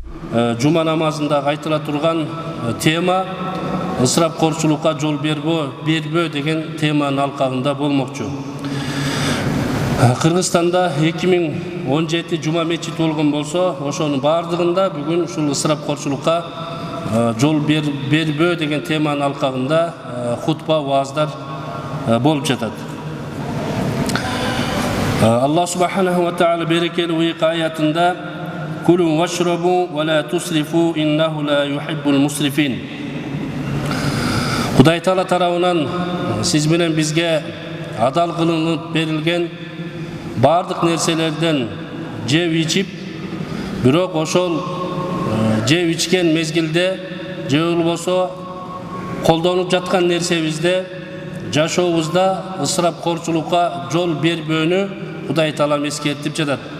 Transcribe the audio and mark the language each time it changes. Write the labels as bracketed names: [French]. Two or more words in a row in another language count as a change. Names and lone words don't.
[Kyrgyz] жума намазында айтыла турган тема ысырапкорчулукка жол бербөө деген теманын алкагында болмокчу. Кыргызстанда 2017 жума мечит болгон болсо, ошонун бардыгында бүгүн ушул ысырапкорчулукка жол бербөө деген теманын алкагында хутба, вааздар болуп жатат. [Arabic] الله سبحانه وتعالى [Kyrgyz] берекелүү аятында [Arabic] «كلوا واشربوا ولا تسرفوا إنه لا يحب المسرفين». [Kyrgyz] Кудай Таала тарабынан сиз менен бизге адал кылынып берилген бардык нерселерден жеп ичип, бирок ошол жеп ичкен мезгилде же болбосо колдонуп жаткан нерсебизде жашообузда ысырапкорчулукка жол бербөөнү Кудай Таала эскертип жатат.